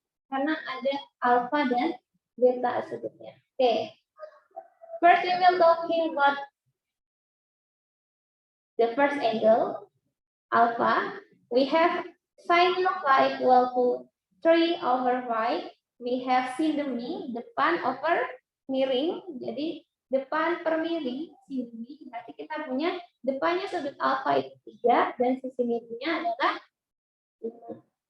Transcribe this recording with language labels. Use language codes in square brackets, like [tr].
[id] Karena ada alfa dan beta sudutnya. Oke. [en] First we will talking about the first angle, alpha. We have sin alpha equal to 3/5. We have [id] sindemi, depan [en] over [id] miring. Jadi depan per miring, sindemi. Berarti kita punya depannya sudut alpha itu 3 dan sisi miringnya adalah 5.